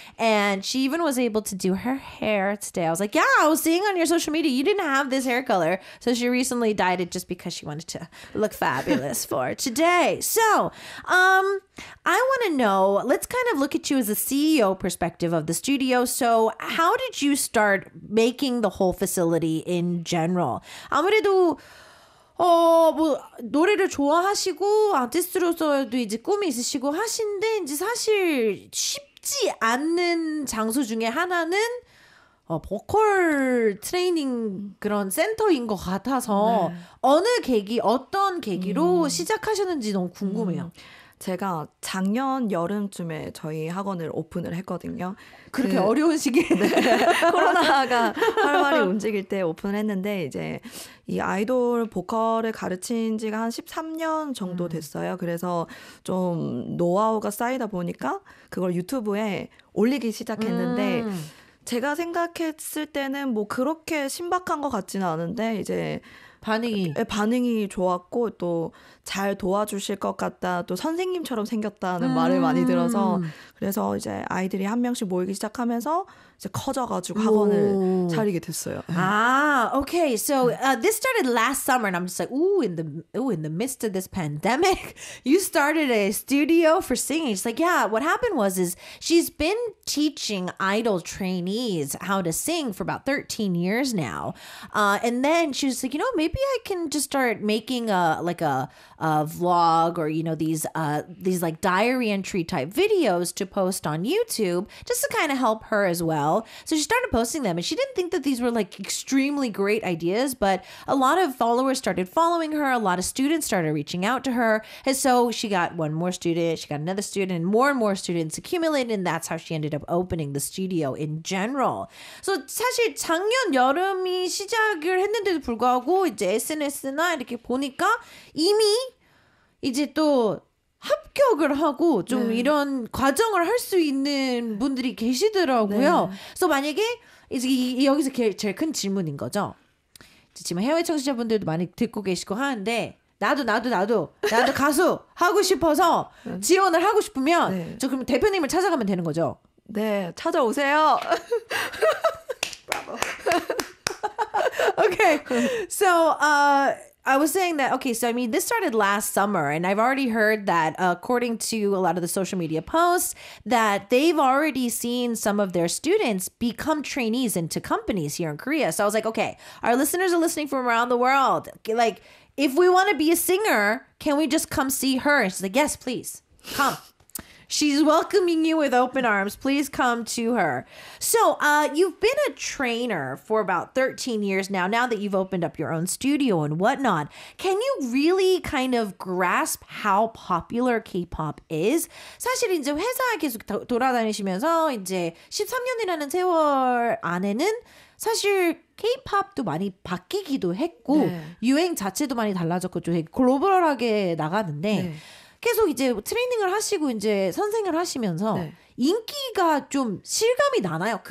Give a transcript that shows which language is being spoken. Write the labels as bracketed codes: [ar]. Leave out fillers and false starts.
[en] And she even was able to do her hair today. I was like, yeah, I was seeing on your social media, you didn't have this hair color. So she recently dyed it just because she wanted to look fabulous for today. So, I want to know, let's kind of look at you as a CEO perspective of the studio. So how did you start making the whole facility in general? [ko] 아무래도 뭐 노래를 좋아하시고 아티스트로서도 이제 꿈이 있으시고 하신데 이제 사실 쉽지 않는 장소 중에 하나는 보컬 트레이닝 그런 센터인 것 같아서 네. 어떤 계기로 시작하셨는지 너무 궁금해요. 제가 작년 여름쯤에 저희 학원을 오픈을 했거든요. 그렇게 어려운 시기에 네, 코로나가 활발히 움직일 때 오픈을 했는데 이제 이 아이돌 보컬을 가르친 지가 한 13년 정도 됐어요. 그래서 좀 노하우가 쌓이다 보니까 그걸 유튜브에 올리기 시작했는데 제가 생각했을 때는 뭐 그렇게 신박한 것 같지는 않은데 이제 반응이 좋았고 또 잘 도와주실 것 같다. 또 선생님처럼 생겼다는 말을 많이 들어서 그래서 이제 아이들이 한 명씩 모이기 시작하면서 이제 커져가지고 학원을 차리게 됐어요. [en] Okay. So this started last summer, and I'm just like, in the midst of this pandemic, you started a studio for singing. It's like, yeah. What happened is she's been teaching idol trainees how to sing for about 13 years now, and then she was like, maybe I can just start making a vlog or, you know, these like diary entry type videos to post on YouTube just to kind of help her as well. So she started posting them and she didn't think that these were like extremely great ideas, but a lot of followers started following her. A lot of students started reaching out to her. And so she got one more student, she got another student, and more students accumulated. And that's how she ended up opening the studio in general. [ko] So 사실 작년 여름이 시작을 했는데도 불구하고 이제 SNS나 이렇게 보니까 이미 이제 또 합격을 하고 좀 이런 과정을 할 수 있는 분들이 계시더라고요. 그래서 만약에 이제 여기서 제일 큰 질문인 거죠. 지금 해외 청취자분들도 많이 듣고 계시고 하는데 나도 가수 하고 싶어서 지원을 하고 싶으면 저 그럼 대표님을 찾아가면 되는 거죠. 네, 찾아오세요. [en] Okay, so I was saying that, okay, so I mean, this started last summer, and I've already heard that according to a lot of the social media posts, that they've already seen some of their students become trainees into companies here in Korea. So I was like, okay, our listeners are listening from around the world. Like, if we want to be a singer, can we just come see her? And she's like, yes, please, come. She's welcoming you with open arms. Please come to her. So you've been a trainer for about 13 years now that you've opened up your own studio and whatnot. Can you really kind of grasp how popular K-pop is? [ko] 사실 이제 회사 계속 돌아다니시면서 이제 13년이라는 세월 안에는 사실 K-팝도 많이 바뀌기도 했고 유행 자체도 많이 달라졌고 좀 글로벌하게 나가는데 계속 이제 트레이닝을 하시고 이제 선생을 하시면서 인기가 좀 실감이 나나요?